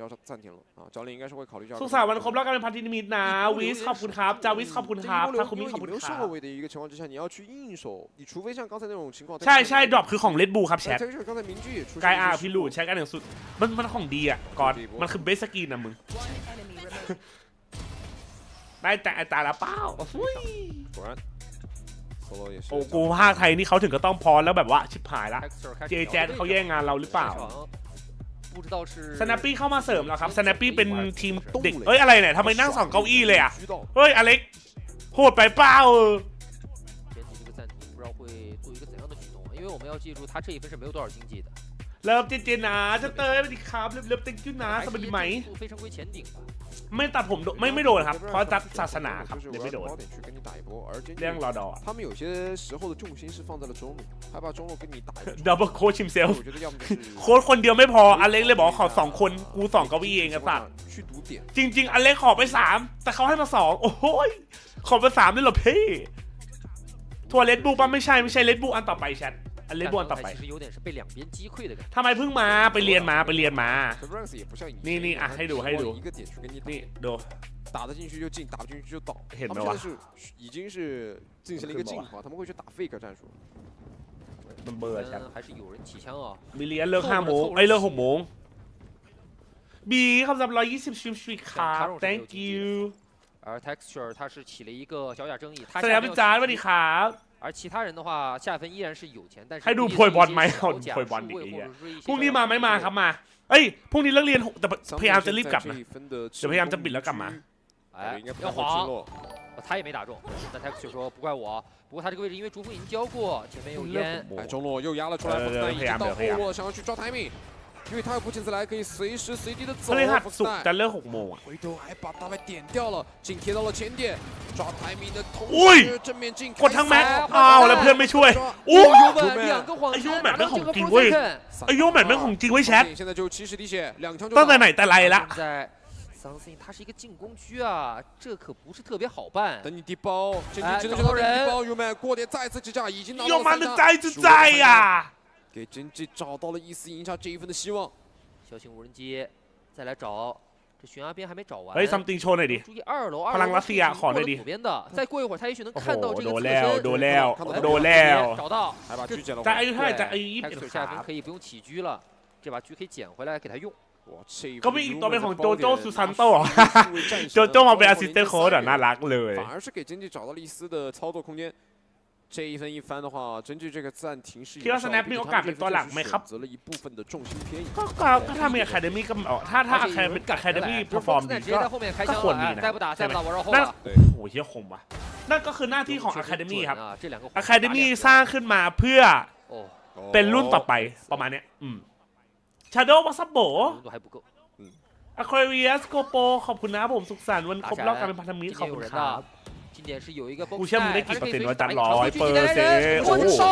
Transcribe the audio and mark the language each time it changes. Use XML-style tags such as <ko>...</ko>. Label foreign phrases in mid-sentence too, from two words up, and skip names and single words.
<th>สุขสันต์วันครบรอบการเป็นพันธมิตรนะวิสขอบคุณครับจาวิสขอบคุณครับทาคุมิขอบคุณครับใช่ดรอปคือของเลดบูครับแชทกายอาร์พิลูดใช้กันอย่างสุดมันของดีอ่ะก่อนมันคือ</th> <en>base skin</en> <th>นะมึงได้แต่ตาละเป้า</th> <zh>果然 solo 也是</zh> <th>โอ้กูภาคไทยนี่เขาถึงก็ต้องพอแล้วแบบว่าชิบหายละJJaz เขาแย่งงานเราหรือเปล่าสแนปปี้เข้ามาเสริมแล้วครับสแนปปี้เป็นทีมเด็กอะไรเนี่ยทำไมนั่ง2 เก้าอี้เลยอ่ะเฮ้ยอเล็กโหดไปเปล่า</th> <zh>因为我们要记住，他这一分是没有多少经济的。</zh> <th>เริ่มเจนนะจะเตยไปดิครับเริ่มติ๊กจุนะสบายดีไหมไม่ตัดผมไม่โดนครับเพราะตัดศาสนาครับเลยไม่โดนเรื่องรอดอ</th> <zh>他们有些时候的重心是放在了中路还把中路跟你打一</zh> <en>double coach</en> <th>ชิมเซลโค้ชคนเดียวไม่พออเล็กเลยบอกขอ2 คนกู2 เก้าอี้เองครับสัตว์จริงๆอเล็กขอไป3แต่เขาให้มา2โอ้โหขอไป3ได้หรอพี่ทัวร์เลดบูป่ะไม่ใช่เลดบูอันต่อไปแชทอันเลดบูอันต่อไปทำไมเพิ่งมาไปเรียนมานี่อ่ะให้ดูนี่ดู</th> <zh>打得进去就进，打不进去就倒。他们现在是已经是进行了一个进化，他们会去打 fake 战术。</zh> <th>มันเบอร์ใช่</th> <zh>还是有人起枪啊</zh> <th>มีเรียนเลิก5 โมงเลิก6 โมงบีคำศัพท์120ชิมชีครับ</th> <en>thank you</en> <zh>而 texture 他是起了一个小小争议他</zh> <th>แสดงเป็นจ้าสวัสดีครับ</th> <zh>而其他人的话下分依然是有钱但是</zh> <th>ให้ดูโพยบอลไหมเอาโพยบอลดิพรุ่งนี้มาไม่มาครับมาพรุ่งนี้เลิกเรียนแต่พยายามจะรีบกลับนะจะพยายามจะปิดแล้วกลับมา</th> <zh>要晃他也没打中但 texture 说不怪我不过他这个位置因为逐风已经交过前面有烟中路又压了出来已经到后落想要去抓 timing因为他有步进自来可以随时随地的走</zh> <th>จะเลิก6 โมง</th> <zh>回头还把大白点掉了进贴到了前点抓 timing 的同时正面进</zh> <th>กดทั้งแม็กแล้วเพื่อนไม่ช่วยโอ้ยไอโยแมนเป็นของจริงเว้ยไอโยแมนเป็นของจริงเว้ยแชทตั้งแต่ไหนแต่ไรละ</th> <zh>相信他是一个进攻区啊，这可不是特别好办。等你低包，真正的低包，优曼过点再次支架，已经拿到 3张。再次在呀，给真纪找到了一丝赢下这一分的希望。小型无人机，再来找，这悬崖边还没找完。</zh> <th>something โชว์หน่อยดิ</th> <zh>注意2楼</zh> <th>พลังรัสเซียขอหน่อยดิ</th> <zh>左边的，再过一会儿他也许能看到这个侧</zh> <th>身。โดนแล้ว</th> <zh>找到。还把狙捡了。在</zh> <th>อายุเท่าไหร่在อายุ</th> <zh>21 下分可以不用起狙了，这把狙可以捡回来给他用。</zh> <th>ก็มีอีกตัวเป็นของโจโจ้ซูซันโต้โจโจ้มาเป็น</th> <en>assistant coach</en> <th>น่ารักเลย</th> <zh>反而是给真纪找到了一丝的操作空间这一分一番的话真纪这个暂停是</zh> <th>คิดว่า snap มีโอกาสเป็นตัวหลักไหมครับ</th> <zh>择了一部分的重心偏移</zh> <th>ก็ถ้ามี academy ก็ถ้า</th> <en>academy perform</en> <th>ดีก็ควรมีนะใช่ไหมนั่นโอ้ยเฮียคมว่ะนั่นก็คือหน้าที่ของ academy ครับ academy สร้างขึ้นมาเพื่อเป็นรุ่นต่อไปประมาณเนี้ยชาโดว์วัสโบอะควาเรียสโกโปขอบคุณนะผมสุขสันต์วันครบรอบการเป็นพันธมิตรขอบคุณครับกูเชื่อมึงได้กี่เปอร์เซ็นต์ว่าจัด100%โอ้</th>